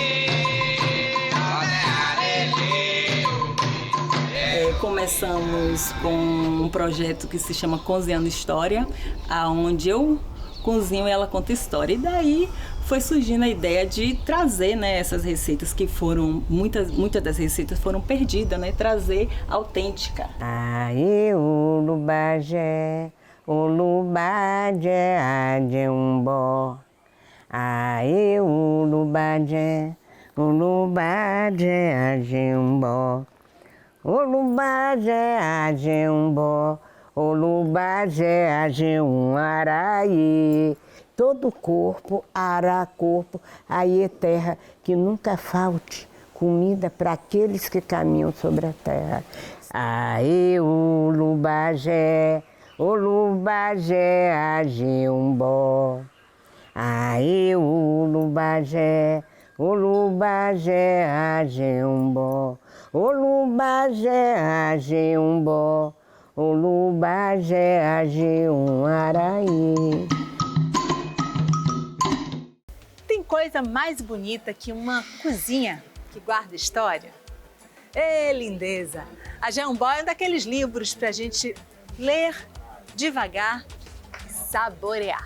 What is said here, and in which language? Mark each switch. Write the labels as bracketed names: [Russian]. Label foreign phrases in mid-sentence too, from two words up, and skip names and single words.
[Portuguese] Começamos com um projeto que se chama Cozinhando História, onde eu cozinho e ela conta história. E daí foi surgindo a ideia de trazer, né, essas receitas que foram, muitas das receitas foram perdidas, né, trazer autêntica. [Yoruba] Aê, Ulubajé, Ulubajé, Jeombó. Aê, Ulubajé, Ulubajé, Jeombó. Ulubajé, Jeombó. Olubajé, Jeum, Araí, [Portuguese] todo o corpo, Ará, corpo, aí é terra, que nunca falte comida para aqueles que caminham sobre a terra. [Yoruba] Aê, Ulubajé, Ulubajé, Jeombó. Aê, Ulubajé, Ulubajé, Jeombó. Olubajé, Ajeumbó, Olubajé, Ajeumaraí. [Portuguese] Tem coisa mais bonita que uma cozinha que guarda história? Ê, lindeza! A Jeombó é um daqueles livros para a gente ler devagar e saborear.